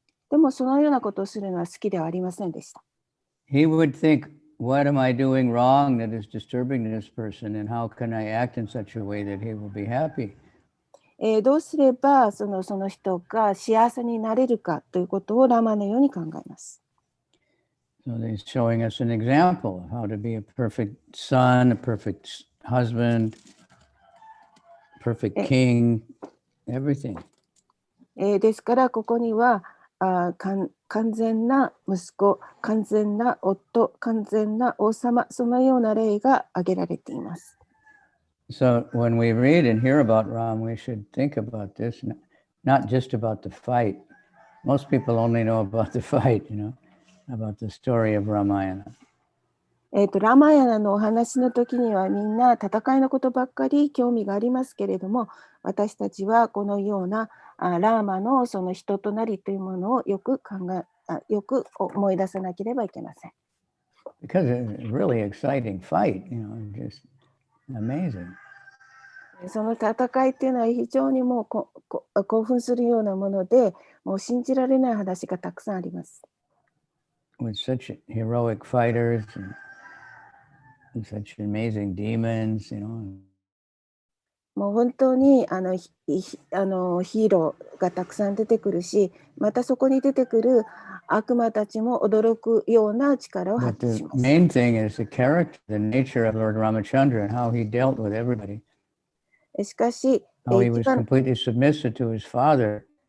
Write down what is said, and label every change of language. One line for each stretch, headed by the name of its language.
Japanese: でもそのようなことをするのは好きではありませんでした。
English: He would think, what am I doing wrong that is disturbing this person, and how can I act in such a way that he will be happy?
Japanese: どうすればその人が幸せになれるかということをラマのように考えます。
English: So he's showing us an example of how to be a perfect son, a perfect husband, perfect king, everything.
Japanese: ですからここには完全な息子、完全な夫、完全な王様、そのような例が挙げられています。
English: So when we read and hear about Ram, we should think about this, not just about the fight. Most people only know about the fight, about the story of Ramayana.
Japanese: ラマヤナのお話の時にはみんな戦いのことばっかり興味がありますけれども、私たちはこのようなラーマのその人となりというものをよく思い出さなければいけません。
English: Because it's a really exciting fight, just amazing.
Japanese: その戦いっていうのは非常にもう興奮するようなもので、もう信じられない話がたくさんあります。
English: With such heroic fighters and such amazing demons,
Japanese: もう本当にヒーローがたくさん出てくるし、またそこに出てくる悪魔たちも驚くような力を発揮します。
English: But the main thing is the character, the nature of Lord Ramachandra and how he dealt with everybody.
Japanese: しかし、
English: how he was completely submissive to his father.